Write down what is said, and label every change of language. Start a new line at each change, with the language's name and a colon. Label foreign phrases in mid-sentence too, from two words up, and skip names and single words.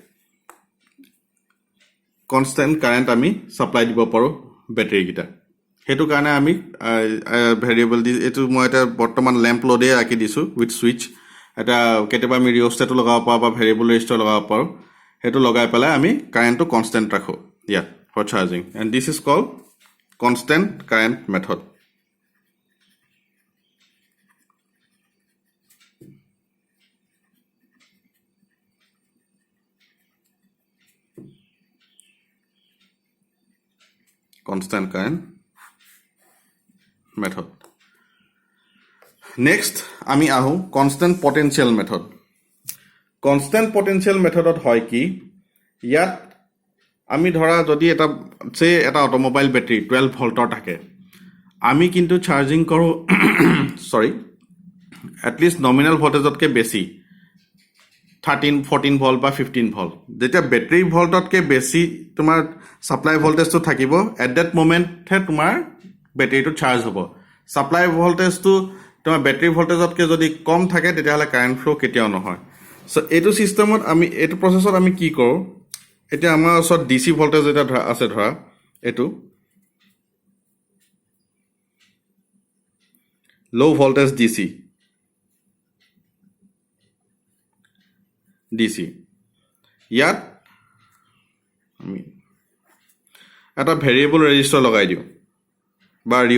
English: constant current
Assamese: আমি সাপ্লাই দিব পাৰোঁ বেটাৰী গিটা হেতু কাৰণে আমি ভেৰিয়েবল দি এটো মই এটা বৰ্তমান
English: lamp load
Assamese: ৰাখি দিছো
English: with switch
Assamese: এটা কেতিয়াবা আমি ৰিঅষ্টেটো লগাব পাৰোঁ বা
English: variable resistor
Assamese: লগাব পাৰোঁ হেতু লগাই পেলাই আমি কাৰেণ্টটো কনষ্টেণ্ট ৰাখোঁ ইয়াত
English: for charging and this is called constant current method constant current method next
Assamese: আমি আহো
English: constant potential method constant potential methodত
Assamese: হয় কি ইয়াত আমি ধৰা যদি এটা সে এটা অটোমোবাইল বেটাৰী 12 ভোল্টৰ থাকে আমি কিন্তু চাৰ্জিং কৰো সৰি
English: at least nominal
Assamese: ভোল্টেজতকে বেছি 13 14 ভোল্ট বা 15 ভোল্ট যেতিয়া
English: battery volt
Assamese: বেছি তোমাৰ
English: supply voltage
Assamese: থাকিব
English: at that moment
Assamese: হে তোমাৰ বেটাৰীটো চাৰ্জ হ'ব
English: supply voltage
Assamese: তোমাৰ
English: battery voltage
Assamese: যদি কম থাকে তেতিয়া হলে
English: current flow
Assamese: কেতিয়াও নহয় সো এটো সিস্টেমত আমি এটো প্ৰসেসত আমি কি কৰো এতিয়া আমাৰ ওচৰত
English: DC voltage
Assamese: এটা আছে ধৰা এটো
English: low voltage DC
Assamese: ইয়াত আমি এটা
English: variable resistor
Assamese: লগাই দিও বা